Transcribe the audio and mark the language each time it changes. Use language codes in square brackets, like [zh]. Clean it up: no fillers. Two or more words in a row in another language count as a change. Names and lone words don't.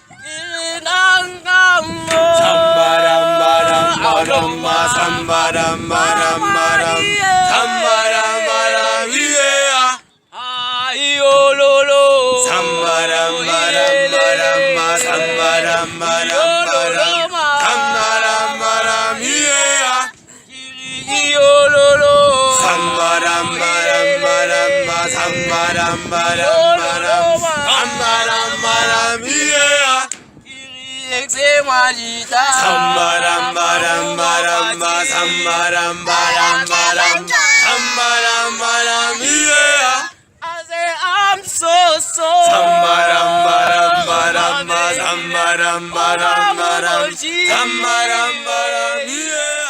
[en] Sambaram baram baram ba sambaram baram baram sambaram baram yeah. Ayo lo lo. Sambaram baram baram ba sambaram baram baram sambaram baram yeah. Sambaram baram baram ba sambaram baram baram sambaram baram yeah. Sambaram baram baram ba sambaram baram baram sambaram baram yeah. I'm so Sambaram baram baram ba sambaram baram baram sambaram baram yeah.